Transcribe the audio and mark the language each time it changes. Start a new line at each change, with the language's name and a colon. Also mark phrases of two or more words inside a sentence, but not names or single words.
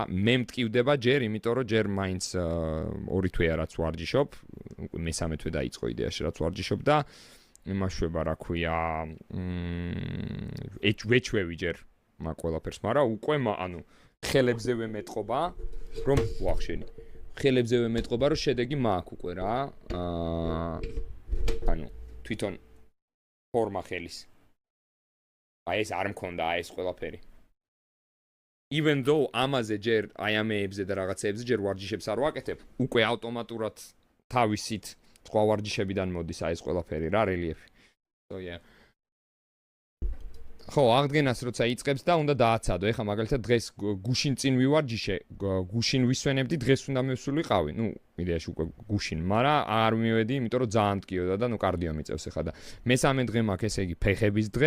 Georgian: მე მტკივდება ჯერ, იმიტომ რომ ჯერ მაინც 2 თვეა რაც ვარჯიშობ, მესამე თვე დაიწყო იდეაში რაც ვარჯიშობ და იმაშვება რა ქვია, ვეჩვევი ჯერ მაგ ყველაფერს, მაგრამ უკვე ანუ ხელებზევე მეტყობა, რომ ვახშენი. ხელებზევე მეტყობა, რომ შედეგი მაქვს უკვე რა. ანუ თვითონ ფორმა ხელის. ეს არ მქონდა ეს ყველაფერი.
English: Even though
Georgian: ამაზე ჯერ ამეებზე და რაღაცეებზე ჯერ ვარჯიშებს არ ვაკეთებ, უკვე ავტომატურად თავისით სხვა ვარჯიშებიდან მოდის ეს ყველაფერი რა, რელიეფი.
English: So yeah.
Georgian: ხო, აღდგენას როცა იწყებს და უნდა დააცადო. ეხლა მაგალითად დღეს გუშინ წინ ვივარჯიშე, გუშინ ვისვენებდი, დღეს უნდა მივსულიყავი. ნუ, იდეაში უკვე გუშინ, მაგრამ არ მივედი, იმიტომ რომ ძალიან მტკიოდა და ნუ კარდიო მიწევს ეხლა და მესამე დღე მაქვს, ესე იგი ფეხების დღე.